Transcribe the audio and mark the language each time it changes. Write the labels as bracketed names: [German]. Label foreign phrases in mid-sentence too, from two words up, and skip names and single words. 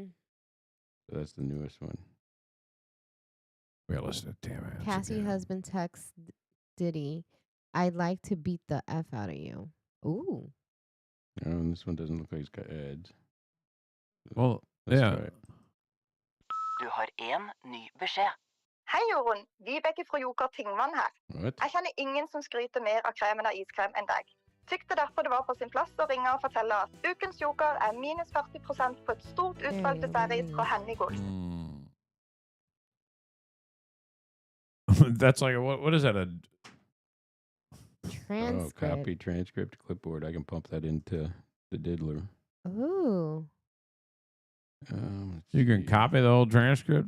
[English] So that's the newest one. Realistic. Damn it. Cassie husband texts Diddy, "I'd like to beat the F out of you." Ooh. And this one doesn't look like it's got ads. Well, Let's yeah. try it. [Norwegian] Du har en ny beskjed. Hei Jorunn, Vibeke fra Joker Tingmann her. [English] What? [Norwegian] Jeg kjenner ingen som skryter mer av kremen av iskrem enn deg. Tykte derfor det var på sin plass å ringe og fortelle at ukens Joker er minus 40% på et stort utvalg dessertis fra Henny Gold. [English] That's like, what is that? Transcript. Copy transcript clipboard. I can pump that into the diddler. Ooh. You can copy the whole transcript?